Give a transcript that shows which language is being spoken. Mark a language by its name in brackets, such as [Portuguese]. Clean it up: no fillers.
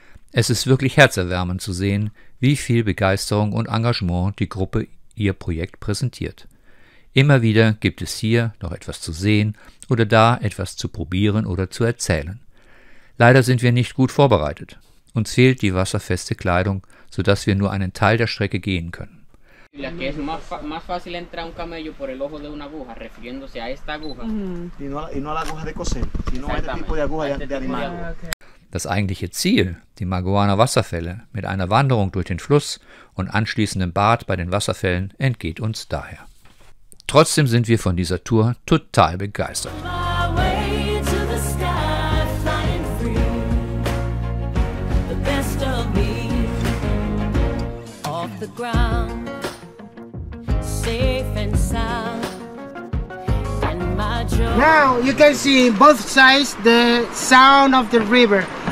[German] Es ist wirklich herzerwärmend zu sehen, wie viel Begeisterung und Engagement die Gruppe ihr Projekt präsentiert. Immer wieder gibt es hier noch etwas zu sehen oder da etwas zu probieren oder zu erzählen. Leider sind wir nicht gut vorbereitet. Uns fehlt die wasserfeste Kleidung, sodass wir nur einen Teil der Strecke gehen können. [Spanish] Que es más fácil entrar un camello por el ojo de una aguja, refiriéndose a esta aguja. Y no a la aguja de coser, sino a este tipo de aguja de animal. [German] Das eigentliche Ziel, die Maguana-Wasserfälle mit einer Wanderung durch den Fluss und anschließendem Bad bei den Wasserfällen, entgeht uns daher. Trotzdem sind wir von dieser Tour total begeistert. [English] My way to the sky, flying free. The best of me off the ground, safe and sound. And my joy. Now you can see both sides the sound of the river.